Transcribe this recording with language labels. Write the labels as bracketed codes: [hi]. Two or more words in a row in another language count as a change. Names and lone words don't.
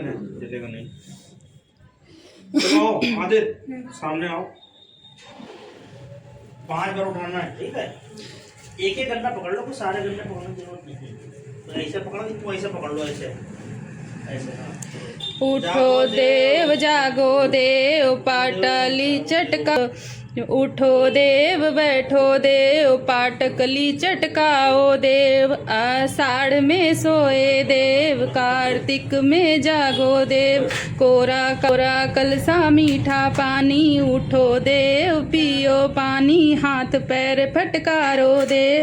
[hi] नहीं जलेगा नहीं। चलो आओ, आधे सामने आओ। 5 बार उठाना है, ठीक है। एक एक गन्ना पकड़ लो, कोई सारे गन्ने पकड़ने की जरूरत नहीं है। तो ऐसे पकड़ो, तुम ऐसे पकड़ लो, ऐसे ऐसे। हाँ उठो देव जागो देव पाटली चटका। उठो देव बैठो देव पाटकली चटकाओ देव। आषाढ़ में सोए देव कार्तिक में जागो देव। कोरा कोरा कलसा मीठा पानी। उठो देव पियो पानी हाथ पैर फटकारो देव।